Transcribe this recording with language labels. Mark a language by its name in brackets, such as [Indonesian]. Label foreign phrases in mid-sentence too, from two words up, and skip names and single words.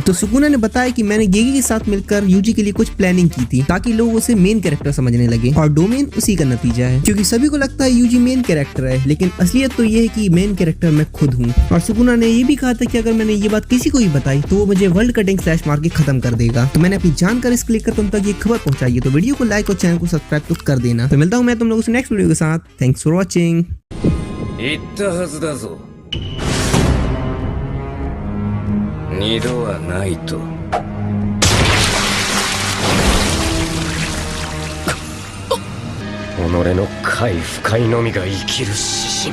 [Hindi] तो सुकुना ने बताया कि मैंने गेगी के साथ मिलकर यूजी के लिए कुछ प्लानिंग की थी ताकि लोग उसे [English] main character [Hindi] समझने लगे, और डोमेन उसी का नतीजा है, क्योंकि सभी को लगता है यूजी [English] main character [Hindi] है, लेकिन असलियत तो ये है कि [English] main character [Hindi] मैं खुद हूँ। और सुकुना ने ये भी कहा था कि अगर मैंने ये बात किसी को भी बताई तो वो मुझे [English] world cutting slash [Hindi] मार के खत्म कर देगा। तो मैंने अपनी जानकारी इसको लेकर तुम तक ये खबर पहुंचाई है, तो वीडियो को लाइक और चैनल को सब्सक्राइब तो कर देना। तो मिलता हूँ मैं तुम लोगों से [English] next video [Hindi] के साथ। [English] Thanks for watching. [Japanese] 言ったはずだぞ。二度はないと。己の快不快のみが生きる指針。